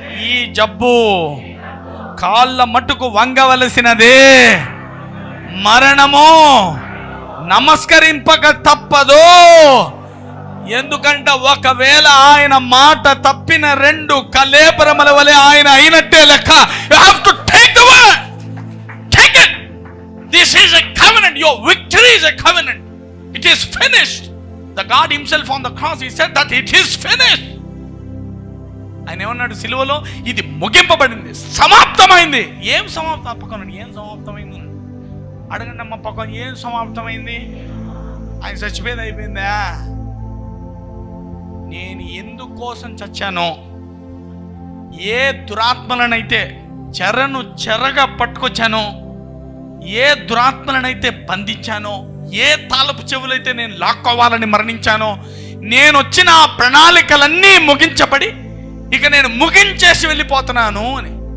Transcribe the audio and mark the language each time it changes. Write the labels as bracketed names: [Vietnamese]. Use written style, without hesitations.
[Telugu] ఈ జబ్బు కాళ్ళ మట్టుకు వంగవలసినదే. మరణము నమస్కరింపక తప్పదు. ఎందుకంటే ఒకవేళ ఆయన మాట తప్పిన 2 కలేబరముల వలె ఆయన అయినట్టే లెక్క. [English] You have to take the word. Take it. This is a covenant. Your victory is a covenant. It is finished. The God himself on the cross, he said that it is finished. [Telugu] ఆయన ఏమన్నాడు సిలువలో, ఇది ముగింపబడింది, సమాప్తమైంది. ఏం సమాప్తం? పక్కన ఏం సమాప్తమైంది అడగండి అమ్మ, పక్కన ఏం సమాప్తమైంది? ఆయన చచ్చిపోయేది అయిపోయిందా? నేను ఎందుకోసం చచ్చానో, ఏ దురాత్మలనైతే చెరగా పట్టుకొచ్చానో, ఏ దురాత్మలనైతే బంధించానో, ఏ తాళపు చెవులైతే నేను లాక్కోవాలని మరణించానో, నేను వచ్చిన ఆ ప్రణాళికలన్నీ ముగించబడి ఇక నేను ముగించేసి వెళ్ళిపోతున్నాను అని.